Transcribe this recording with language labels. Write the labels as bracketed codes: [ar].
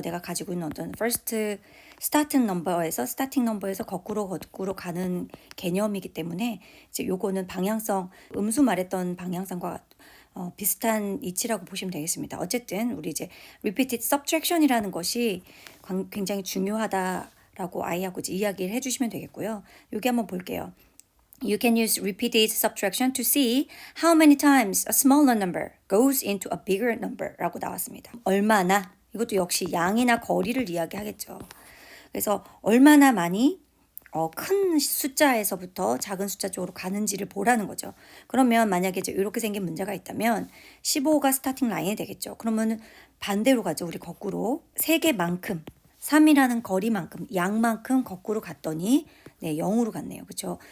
[ko] 내가 가지고 있는 어떤 first starting number에서 거꾸로 가는 개념이기 때문에 이제 요거는 방향성 음수 말했던 방향성과 비슷한 이치라고 보시면 되겠습니다. 어쨌든 우리 이제 repeated subtraction이라는 것이 굉장히 중요하다라고 아이하고 이제 이야기를 해주시면 되겠고요. 여기 한번 볼게요. [en] You can use repeated subtraction to see how many times a smaller number goes into a bigger number라고 [ko] 나왔습니다. 얼마나 이것도 역시 양이나 거리를 이야기하겠죠. 그래서 얼마나 많이 큰 숫자에서부터 작은 숫자 쪽으로 가는지를 보라는 거죠. 그러면 만약에 이제 이렇게 생긴 문제가 있다면 15가 스타팅 라인이 되겠죠. 그러면 반대로 가죠. 우리 거꾸로 3개만큼 3이라는 거리만큼 양만큼 거꾸로 갔더니 네, 0으로 갔네요. 그렇죠?